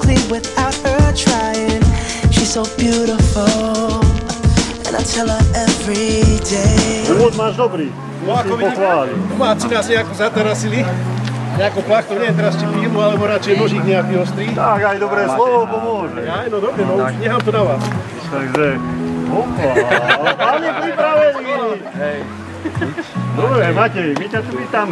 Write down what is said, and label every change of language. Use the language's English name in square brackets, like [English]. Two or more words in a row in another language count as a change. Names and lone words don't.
[English] without her trying. She's so beautiful, and I tell her every day. [Slovak] Úvod máš dobrý, musím pochváliť. Domáci nás nejako zatarasili. Nejakou plachtou, neviem teraz či pímu, alebo radšej nožík nejaký ostrý. Tak, aj dobré slovo pomôže. Aj, no dobre, no už nechám to na vás. Takže, opa, pán je pripravený. Dobre, Matej, my ťa tu vítame.